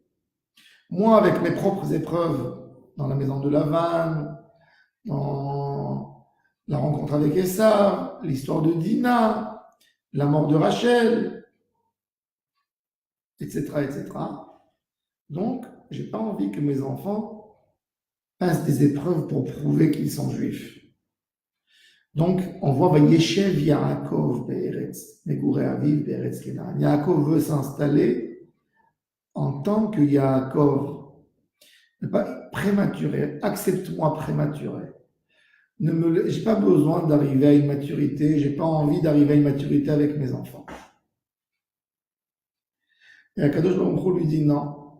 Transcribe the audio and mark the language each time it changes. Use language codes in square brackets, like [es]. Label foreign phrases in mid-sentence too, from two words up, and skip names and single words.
[fr] Moi, avec mes propres épreuves dans la maison de Lavan, dans la rencontre avec Esav, l'histoire de Dina, la mort de Rachel, etc., etc. Donc, j'ai pas envie que mes enfants passent des épreuves pour prouver qu'ils sont juifs. Donc, on voit [he] וישב יעקב בארץ מגורי אביו בארץ כנען. [fr] Yaakov veut s'installer en tant que Yaakov, ne pas prématuré. Accepte-moi prématuré. J'ai pas besoin d'arriver à une maturité. J'ai pas envie d'arriver à une maturité avec mes enfants. Et [he] הקדוש ברוך הוא [fr] lui dit non.